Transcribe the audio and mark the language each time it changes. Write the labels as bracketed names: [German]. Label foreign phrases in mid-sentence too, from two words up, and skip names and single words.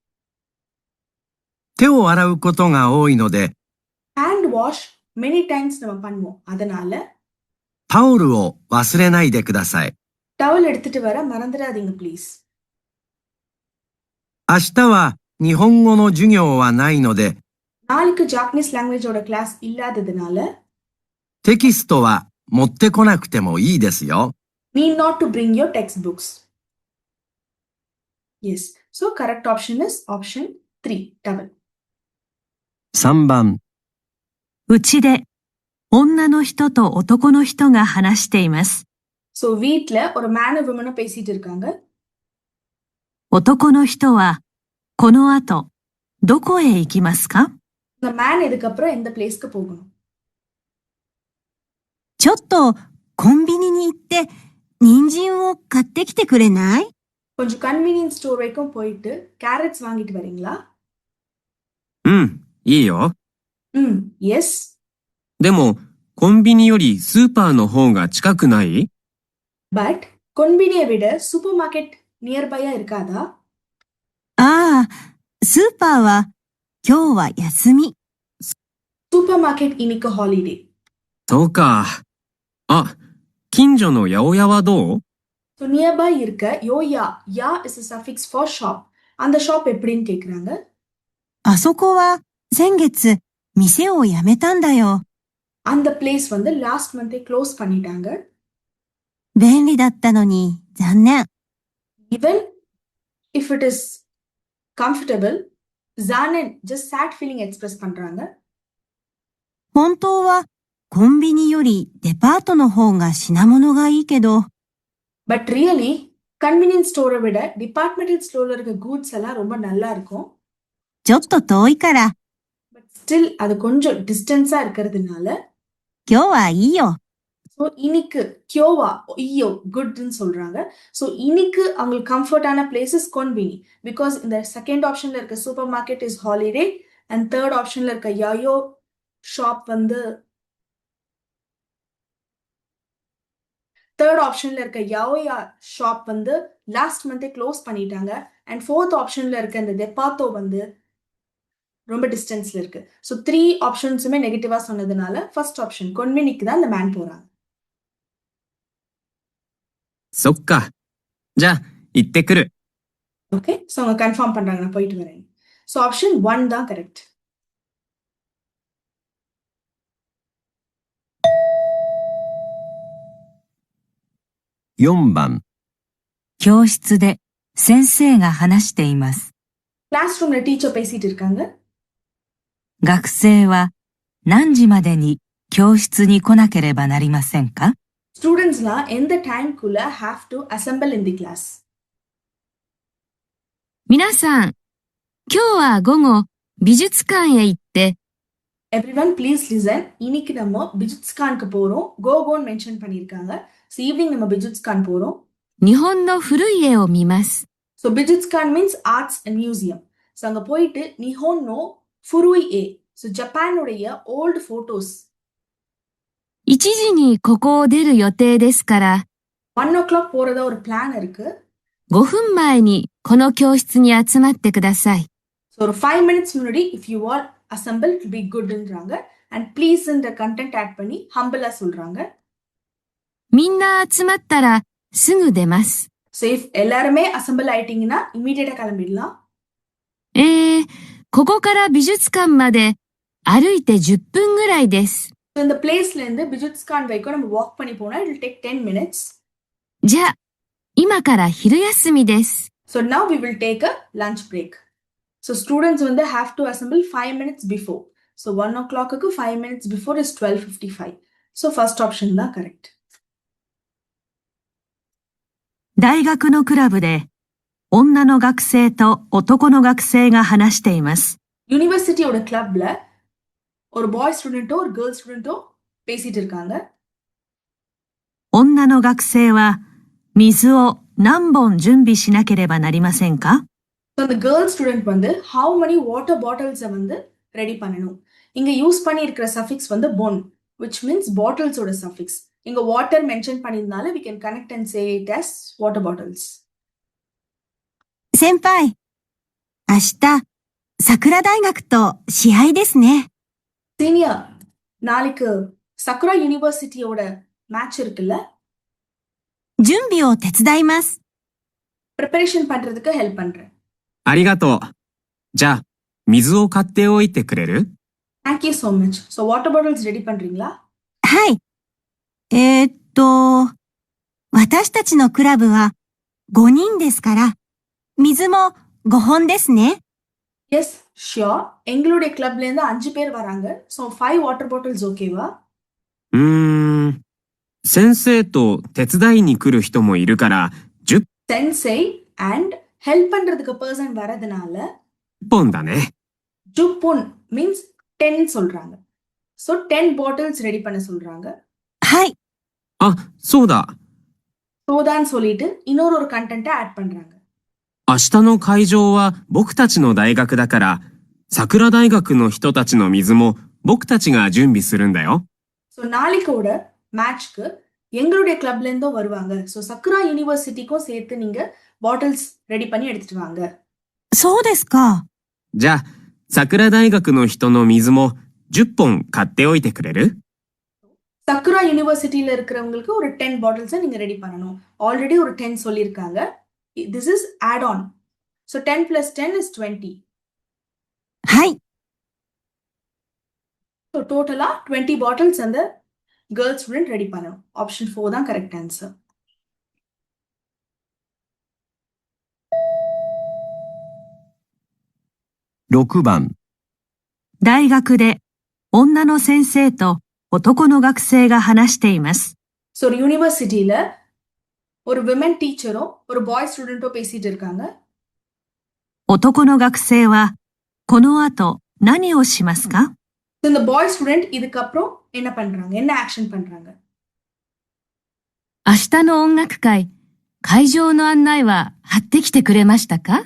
[Japanese] 手を洗うことが多いので、 [English] hand wash many times [Tamil] நம்ம பண்ணுவோம். அதனால [Japanese] タオルを忘れないでください。 [Tamil] டவல் எடுத்துட்டு வர மறந்துடாதீங்க ப்ளீஸ். [Japanese] 明日は日本語の授業はないので、 [Tamil] நாளைக்கு [English] Japanese languageoda [Tamil] கிளாஸ் இல்லாததுனால [Japanese] テキストは持ってこなくてもいいですよ。 [English] need not to bring your textbooks. Yes. So correct option is option 3, double. [Japanese] 3 番うちで、女の人と男の人が話しています。 [Tamil] So வீட்ல ஒரு [English] man and woman [Tamil] பேசிட்டு இருக்காங்க. [Japanese] 男の人は、この後、どこへ行きますか？ [Tamil] இந்த மேன் இதுக்கப்புறம் எந்த பிளேஸ்க்கு போகணும்? [Japanese] ちょっとコンビニに行って人参を買ってきてくれない？ [Tamil] கொஞ்சம் [English] convenience store [Tamil] வரைக்கும் போயிட்டு கேரட்ஸ் வாங்கிட்டு வரீங்களா? [Japanese] うん、いいよ。 [English] எஸ். [Japanese] でも、コンビニよりスーパーの方が近くない？ [Tamil] பட் கொன்பினியை விட [English] supermarket [Tamil] நியர்பையா இருக்காதா? [Japanese] ああ、スーパーは今日は休み。 [English] supermarket [Tamil] இன்னைக்கு ஹாலிடே. [Japanese] そうか。あ、近所の八百屋はどう？ [English] So nearby இருக்க யோயா, யா இஸ் a suffix for shop. [Tamil] அந்த ஷாப் எப்படின்னு கேக்குறாங்க. [Japanese] あそこは先月店を辞めたんだよ。 [Tamil] அந்த பிளேஸ் வந்து [English] last Monday [Tamil] க்ளோஸ் பண்ணிட்டாங்க. [Japanese] 便利だったのに残念。 [English] Even if it is comfortable, zanen just sad feeling express பண்றாங்க. [Japanese] 本当はコンビニよりデパートの方が品物がいいけど、 [English] But really convenience storeai [Tamil] விட [English] departmental storela [Tamil] இருக்க கூட்ஸ் எல்லாம் ரொம்ப நல்லா இருக்கும். [Japanese] ちょっと遠いから [English] But still [Tamil] அது கொஞ்சம் டிஸ்டன்ஸா இருக்கிறதுனால [Japanese] 今日はいいよ。 [Tamil] ஸோ இன்னைக்கு [Japanese] 今日はいいよ [Tamil] குட்னு சொல்றாங்க. ஸோ இன்னைக்கு அவங்களுக்கு [English] comfortan places [Tamil] கொன்பினி. பிகாஸ் இந்த [English] second optionla [Tamil] இருக்க [English] supermarket is holiday and third optionla [Tamil] இருக்க யாயோ ஷாப் வந்து [English] last Monday [Tamil] க்ளோஸ் பண்ணிட்டாங்க. அண்ட் [English] fourth optionla [Tamil] இருக்க இந்த டெபாத்தோ வந்து ரொம்ப டிஸ்டன்ஸ்ல இருக்கு. ஸோ 3 ஆப்ஷன்ஸுமே நெகட்டிவா சொன்னதுனால [English] first option [Tamil] கொன்வினிக்கு தான் இந்த மேன் போறாங்க. [Japanese] そっか。じゃあ、行ってくる。 [English] OK, so [Tamil] அவங்க கன்ஃபார்ம் பண்றாங்க நான் போயிட்டு வரேன். [English] So option 1 [Tamil] தான் கரெக்ட். [Japanese] 4 番。教室で先生が話しています。 [English] class roomla teacher [Tamil] பேசிட்டு இருக்காங்க. [Japanese] 学生は何時までに教室に来なければなりませんか？ [Tamil] ஸ்டூடெண்ட்ஸ்லாம் எந்த டைம்குள்ள [English] have to assemble in the class? [Japanese] 皆さん、今日は午後美術館へ行って、 [English] Everyone please listen. [Tamil] இன்னைக்கு நம்ம பிஜுட்ஸ்கானுக்கு போறோம். கோன்னு மென்ஷன் பண்ணிருக்காங்க. [English] So evening [Tamil] நம்ம பிஜுட்ஸ்கான் போறோம். [Japanese] 日本の古い絵を見ます。 [English] So bijutsukan means arts and museum. So [Tamil] அங்க போயிட்டு [Japanese] 日本の古い絵, [Tamil] ஸோ ஜப்பானுடைய [English] old photos. [Japanese] 1 時にここを出る予定ですから、 [Tamil] 1 o'clock போறதா ஒரு பிளான் இருக்கு. [Japanese] 5 分前にこの教室に集まってください。 [English] ஸோ ஒரு 5 minutes முன்னாடி if you all assemble to be goodன்றாங்க. And please [Tamil] இந்த [English] content add [Tamil] பண்ணி ஹம்பிளா சொல்றாங்க. [Japanese] みんな集まったらすぐ出ます。 [English] So if [Tamil] எல்லாருமே அசம்பிள் ஆயிட்டீங்கன்னா இமீடியட்டா கிளம்பிடலாம். [Japanese] ここから美術館まで歩いて10分ぐらいです。 [Tamil] ஸோ இந்த பிளேஸ்ல இருந்து பிஜுட்ஸ்கான் வரைக்கும் நம்ம வாக் பண்ணி போனா [English] it will take 10 minutes. [Japanese] じゃあ、今から昼休みです。 [English] So now we will take a lunch break. So students வந்து have to assemble 5 minutes before. So 1 o'clock-க்கு 5 minutes before is 12:55. So first option தான் correct. [Japanese] 大学のクラブで女の学生と男の学生が話しています。 [Tamil] யூனிவர்சிட்டியோட கிளப்ல ஒரு [English] boy studento [Tamil] ஒரு [English] girl studento [Tamil] பேசிட்டு இருக்காங்க. [Japanese] 女の学生は水を何本準備しなければなりませんか？ [Tamil] So அந்த [English] girl student [Tamil] வந்து [English] how many water bottles [Tamil] வந்து ரெடி பண்ணணும். இங்க யூஸ் பண்ணி இருக்கிற சஃபிக்ஸ் வந்து bon, [English] which means bottles [Tamil] ஓட சஃபிக்ஸ். இங்க வாட்டர் மென்ஷன் பண்ணிருந்தால [English] we can connect and say it as water bottles. [Japanese] 先輩、明日、桜大学と試合ですね。 [Tamil] சீனியர், நாளைக்கு சக்குரா யூனிவர்சிட்டியோட மேட்ச் இருக்குல்ல, [Japanese] 準備を手伝います。 [Tamil] ப்ரிப்பரேஷன் பண்றதுக்கு ஹெல்ப் பண்றேன். [Japanese] ありがとう。じゃあ、水を買っておいてくれる？ [English] Thank you so much. So water bottles [Tamil] ரெடி பண்றீங்களா? [Japanese] はい。私たちのクラブは5人ですから、水も5本ですね。 [English] Yes, sure. [Tamil] எங்களுடைய கிளப்ல இருந்து 5 பேர் வராங்க. [English] So 5 water bottles ஓகேவா? [Japanese] 先生と手伝いに来る人もいるから10 [English] Sensei and help [Tamil] பண்றதுக்கு person வரதுனால [Japanese] 本だね。 [English] 10 means 10 [Tamil] சொல்றாங்க. [English] So 10 bottles [Tamil] ரெடி பண்ண சொல்றாங்க. [Japanese] はい。あ、そうだ。 [Tamil] சோதான்னு சொல்லிட்டு இன்னொரு ஒரு கண்டென்ட்டை ஆட் பண்றாங்க. [Japanese] 明日の会場は僕たちの大学だから、桜大学の人たちの水も僕たちが準備するんだよ。 [Tamil] ஸோ நாளைக்கோட மேட்ச்க்கு எங்களுடைய கிளப்ல இருந்தும் வருவாங்க. ஸோ சக்குரா யூனிவர்சிட்டிக்கும் சேர்த்து நீங்க பாட்டில்ஸ் ரெடி பண்ணி எடுத்துட்டு வாங்க. [Japanese] そうですか。じゃあ、桜大学の人の水も10本買っておいてくれる？ [Tamil] சக்குரா யூனிவர்சிட்டியில இருக்கிறவங்களுக்கு ஒரு 10 பாட்டில்ஸை நீங்க ரெடி பண்ணணும். ஆல்ரெடி ஒரு 10 சொல்லியிருக்காங்க. [English] This is add on. ஸோ 10 plus 10 is 20. [Japanese] はい。 [English] So totala [Tamil] 20 பாட்டில்ஸ் அந்த [English] girl student [Tamil] ரெடி பண்ணணும். ஆப்ஷன் 4 தான் [English] correct answer. [Japanese] 6 番。大学で女の先生と男の学生が話しています。 [Tamil] ஸோ ஒரு யூனிவர்சிட்டியில ஒரு [English] women teacherum [Tamil] ஒரு [English] boy studentum [Tamil] பேசிட்டு இருக்காங்க. [Japanese] 男の学生はこの後何をしますか？ [Tamil] ஸோ இந்த [English] boy student [Tamil] இதுக்கப்புறம் என்ன பண்றாங்க, என்ன ஆக்ஷன் பண்றாங்க? [Japanese] 明日の音楽会、会場の案内は貼ってきてくれましたか？